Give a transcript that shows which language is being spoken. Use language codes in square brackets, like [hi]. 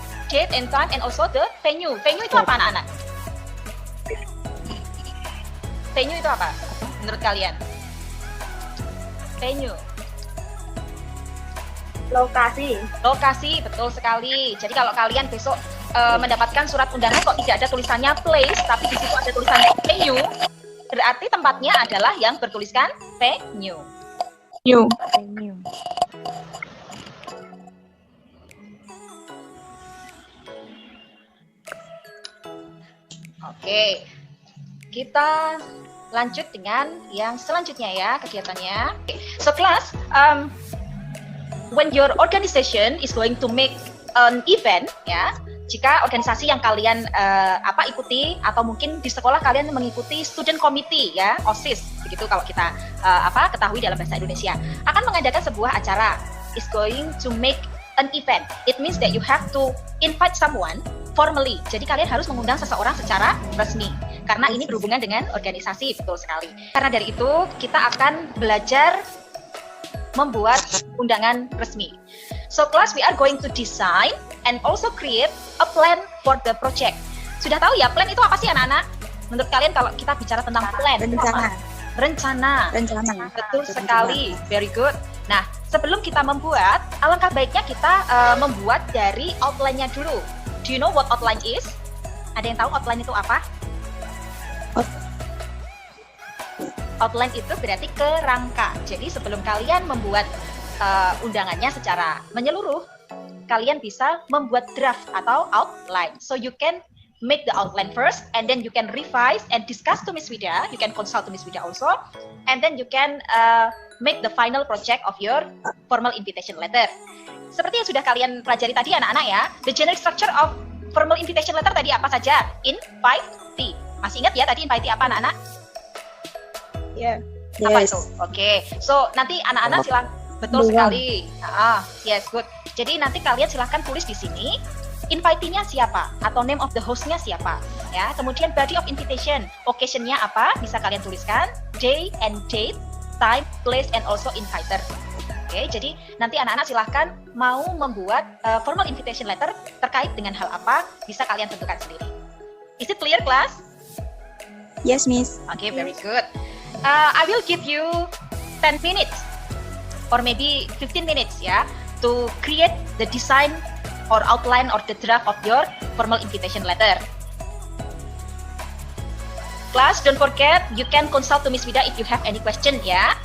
[en] Date and time and also the venue. [id] Venue itu apa anak-anak? Venue itu apa menurut kalian? [en] Venue. [id] Lokasi. Lokasi, betul sekali. Jadi kalau kalian besok mendapatkan surat undangan kok tidak ada tulisannya place, tapi di situ ada tulisannya venue, berarti tempatnya adalah yang bertuliskan venue. [en] Venue. [id] Oke, kita lanjut dengan yang selanjutnya ya kegiatannya. [en] So class, when your organization is going to make an event, [id] ya, jika organisasi yang kalian ikuti atau mungkin di sekolah kalian mengikuti student committee ya, OSIS, begitu kalau kita ketahui dalam bahasa Indonesia, akan mengadakan sebuah acara, [en] is going to make an event. It means that you have to invite someone formally. [id] Jadi kalian harus mengundang seseorang secara resmi. Karena ini berhubungan dengan organisasi, betul sekali. Karena dari itu kita akan belajar membuat undangan resmi. [en] So class, we are going to design and also create a plan for the project. [id] Sudah tahu ya plan itu apa sih anak-anak? Menurut kalian kalau kita bicara tentang plan, rencana. Betul sekali, [en] very good. [id] Nah, sebelum kita membuat, alangkah baiknya kita membuat dari outline-nya dulu. [en] Do you know what outline is? [id] Ada yang tahu outline itu apa? Outline itu berarti kerangka. Jadi sebelum kalian membuat undangannya secara menyeluruh, kalian bisa membuat draft atau outline. [en] So you can make the outline first, and then you can revise and discuss to Miss Wida. You can consult to Miss Wida also, and then you can make the final project of your formal invitation letter. [id] Seperti yang sudah kalian pelajari tadi anak-anak ya, [en] the generic structure of formal invitation letter [id] tadi apa saja? Invitee. Masih ingat ya tadi invitee apa anak-anak? [en] Yeah. [id] Apa itu? Oke. So nanti anak-anak silakan. Betul sekali. [en] Yes, good. [id] Jadi nanti kalian silahkan tulis di sini invitee-nya siapa atau [en] name of the host- [id] nya siapa. Ya. Kemudian body of invitation, occasion-nya apa? Bisa kalian tuliskan [en] day and date, time, place, and also inviter. [id] Oke, jadi nanti anak-anak silahkan mau membuat formal invitation letter terkait dengan hal apa, bisa kalian tentukan sendiri. [en] Is it clear, class? Yes, Miss. Okay, very good. I will give you 10 minutes or maybe 15 minutes ya to create the design or outline or the draft of your formal invitation letter. Class, don't forget you can consult to Miss Wida if you have any question ya.